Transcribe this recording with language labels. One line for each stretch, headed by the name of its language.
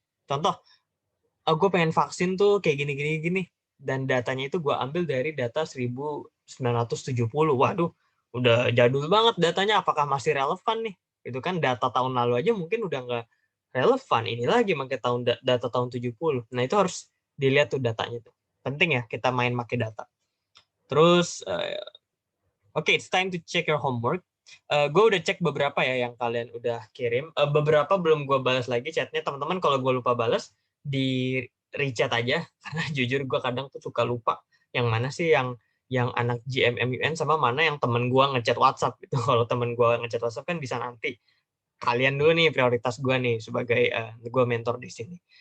Indonesian: Contoh, gue pengen vaksin tuh kayak gini, dan datanya itu gue ambil dari data 1970. Waduh, udah jadul banget datanya, apakah masih relevan nih? Itu kan data tahun lalu aja mungkin udah nggak relevan. Ini lagi pakai data tahun 70. Nah, itu harus dilihat tuh datanya tuh. Penting ya kita main pakai data. Terus oke,
English: it's time to check your homework.
Indonesian: Gue udah cek beberapa ya yang kalian udah kirim. Beberapa belum gue balas lagi chatnya. Teman-teman kalau gue lupa balas, di rechat aja. Karena jujur gue kadang tuh suka lupa. Yang mana sih yang anak GMMUN sama mana yang temen gue ngechat WhatsApp. Gitu. Kalau temen gue ngechat WhatsApp kan bisa nanti. Kalian dulu nih prioritas gue nih sebagai gue mentor di sini.